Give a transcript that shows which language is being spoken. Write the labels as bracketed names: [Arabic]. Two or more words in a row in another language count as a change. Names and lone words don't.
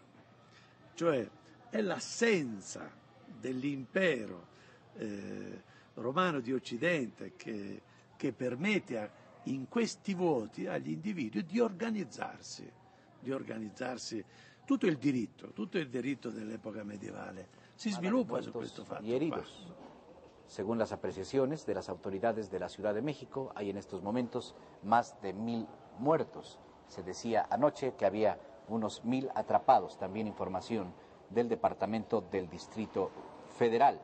[Italian] Cioè è l'assenza dell'impero romano di Occidente che permette in questi vuoti agli individui di organizzarsi. Tutto il diritto dell'epoca medievale si sviluppa su questo fatto. [Spanish] Y heridos. Según las apreciaciones de las autoridades de la Ciudad de México, hay en estos momentos más de 1.000 muertos. Se decía anoche que había unos 1.000 atrapados, también información del Departamento del Distrito Federal.